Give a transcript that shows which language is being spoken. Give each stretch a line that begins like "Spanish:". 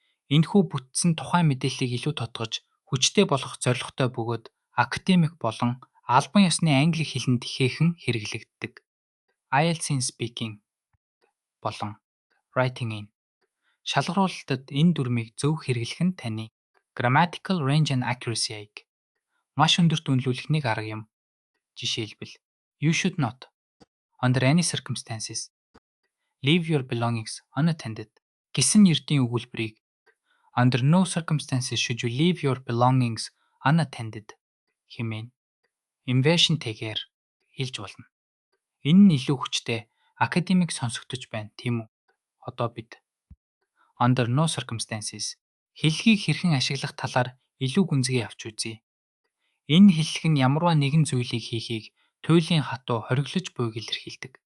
Mongolian: Энэхүү бүтцэн тухайн мэдээллийг илүү тодгож хүчтэй болгох зорилготой бөгөөд академик болон албан ёсны англи хэлэнд ихээхэн хэрэглэгддэг. IELTS-ийн speaking болон writing-ийн шалгаруулалтад энэ дүрмийг зөв хэрэглэх нь таны
English: grammatical range and accuracy-
Mongolian: ийг маш өндөрт үнэлүүлэх нэг арга юм. Жишээлбэл,
English: you should not, under any circumstances, leave your belongings unattended
Mongolian: гэсэн эрдийн өгүүлбэрийг
English: under no circumstances should you leave your belongings unattended
Mongolian: хэмээн inversion-тэйгээр хэлж болно. Энэ нь илүү хүчтэй академик сонсогдож байна, тийм үү? Одоо бид
English: under no circumstances
Mongolian: хэллэгийг хэрхэн ашиглах талаар илүү гүнзгий авч үзье. Энэ хэллэг нь ямарваа нэгэн зүйлийг хийхийг туйлын хатуу хориглож буйг илэрхийлдэг.